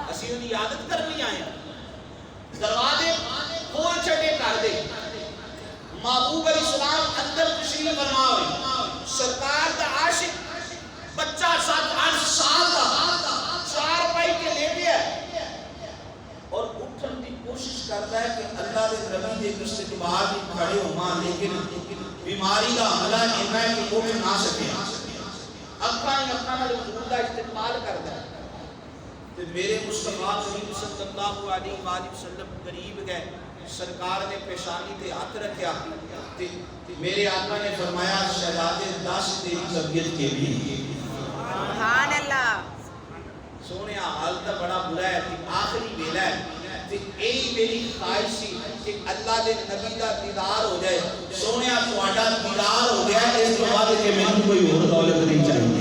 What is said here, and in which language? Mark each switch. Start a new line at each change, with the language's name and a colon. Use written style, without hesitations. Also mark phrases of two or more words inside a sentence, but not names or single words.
Punjabi: اسی دی عادت کرنی آئے ہیں۔ دروازے کھول چھڑے کر دے، محبوب
Arabic: علیہ السلام
Punjabi: اندر تشریف فرما ہوئی، سرکار دا عاشق بچہ 7-8 سال دا چار پائی کے لیٹے ہے اور اٹھن دی کوشش کر استقبال بھی کھڑے ہوا
Urdu: لیکن بیماری کا حملہ
Punjabi: اینا ہے کہ وہ نہ سکے اکھاں نال حضور دا استقبال کردا ہے تے میرے مصطفیٰ کریم
Arabic: صلی اللہ علیہ وآلہ وسلم
Punjabi: قریب گئے سرکار نے پیشانی تے ہاتھ رکھیا تے میرے آقا نے فرمایا شہزادے 10 تیری طبیعت کے لیے
Arabic: سبحان اللہ
Punjabi: سونے حال تا بڑا برا ہے کہ آخری ویلا ہے تے یہی میری خواہش سی کہ اللہ دے نبی دا دیدار ہو جائے سونے تہاڈا دیدار ہو گیا اس تو بعد کہ مینوں کوئی اور دولت نہیں چاہیے